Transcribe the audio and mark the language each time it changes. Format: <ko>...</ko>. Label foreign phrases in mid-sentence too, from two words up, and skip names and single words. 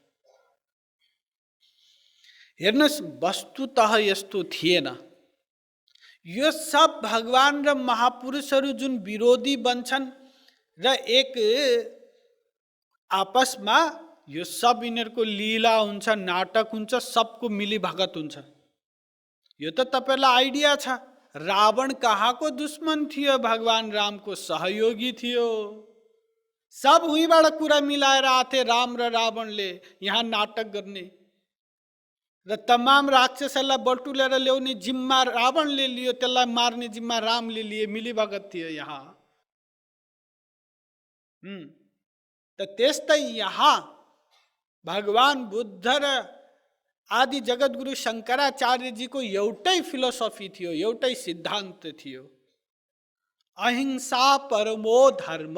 <ne>हेर्नुस्, वस्तुतः यस्तो थिएन। यो सब भगवान र महापुरुषहरू जुन विरोधी बन्छन् र एक आपसमा, यो सब यिनीहरूको लीला हुन्छ, नाटक हुन्छ, सबको</ne> <hi>मिली भगत</hi> <ne>हुन्छ। यो त तपाईलाई आइडिया छ। रावण कहाँको दुश्मन थियो? भगवान रामको सहयोगी थियो। सब उहीबाट कुरा मिलाएर आथे राम र रावणले यहाँ नाटक गर्ने र तमाम राक्षसहरूलाई बटुलेर ल्याउने जिम्मा रावणले लियो, त्यसलाई मार्ने जिम्मा रामले लिए।</ne> <hi>मिली भगत</hi> <ne>थियो यहाँ। त त्यस्तै यहाँ भगवान बुद्ध र आदि जगतगुरु शंकराचार्यजीको एउटै फिलोसफी थियो, एउटै सिद्धान्त थियो,</ne> <sa>अहिंसा परमो धर्म।</sa>